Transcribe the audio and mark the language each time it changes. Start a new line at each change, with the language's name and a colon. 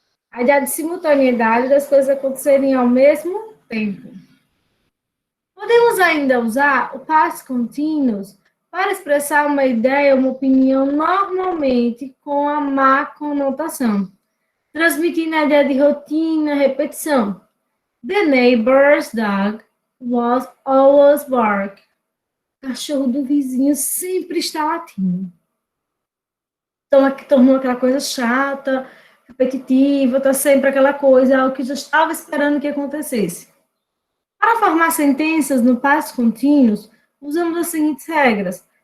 Portuguese: A ideia de simultaneidade das coisas acontecerem ao mesmo tempo. Podemos ainda usar o past continuous para expressar uma ideia, uma opinião, normalmente com a má conotação, transmitindo a ideia de rotina, repetição.
English: The neighbor's dog was always bark.
Portuguese: O cachorro do vizinho sempre está latindo. Então, aqui tornou aquela coisa chata, repetitiva, está sempre aquela coisa, algo que já estava esperando que acontecesse. Para formar sentenças no past continuous, usamos as seguintes regras.